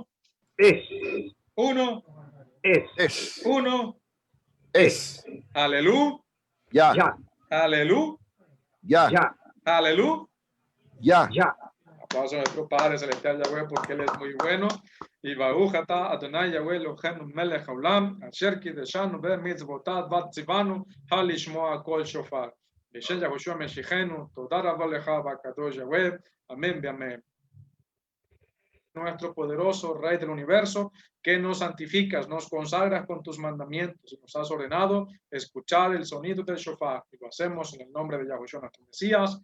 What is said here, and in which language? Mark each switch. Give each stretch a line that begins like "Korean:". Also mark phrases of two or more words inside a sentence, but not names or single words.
Spanish: Uno. Uno. Aleluya. Ya. Aleluya. Ya. Aplauso a nuestro Padre Celestial Yahweh, porque Él es muy bueno.
Hebrew: Y ברוך אתה אדוני יהוה אלוהינו מלך העולם, אשר קידשנו במצוותיו וציוונו לשמוע קול שופר. בשם יהושע משיחנו, תודה רבה לך בקדוש יהוה.
Spanish: Amén, amén. Nuestro poderoso Rey del universo, que nos santificas, nos consagras con tus mandamientos y nos has ordenado escuchar el sonido del shofar. Y lo hacemos en el nombre de Yahoshua nuestro Mesías.